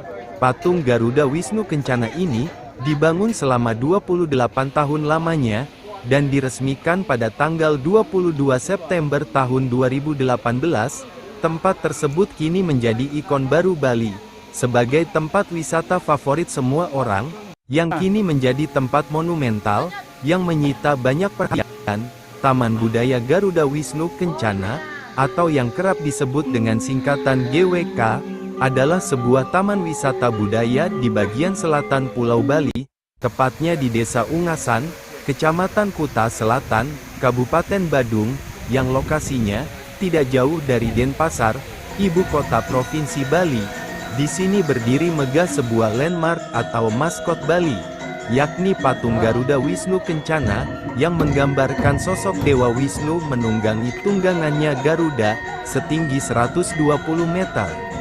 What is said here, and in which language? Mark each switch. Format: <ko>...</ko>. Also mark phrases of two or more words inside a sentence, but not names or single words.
<id>Patung Garuda Wisnu Kencana ini, dibangun selama 28 tahun lamanya, dan diresmikan pada tanggal 22 September tahun 2018, tempat tersebut kini menjadi ikon baru Bali, sebagai tempat wisata favorit semua orang, yang kini menjadi tempat monumental, yang menyita banyak perhatian. Taman Budaya Garuda Wisnu Kencana, atau yang kerap disebut dengan singkatan GWK, adalah sebuah taman wisata budaya di bagian selatan Pulau Bali, tepatnya di Desa Ungasan, Kecamatan Kuta Selatan, Kabupaten Badung, yang lokasinya tidak jauh dari Denpasar, ibu kota Provinsi Bali. Di sini berdiri megah sebuah landmark atau maskot Bali, yakni patung Garuda Wisnu Kencana, yang menggambarkan sosok Dewa Wisnu menunggangi tunggangannya Garuda, setinggi 120 meter.</id>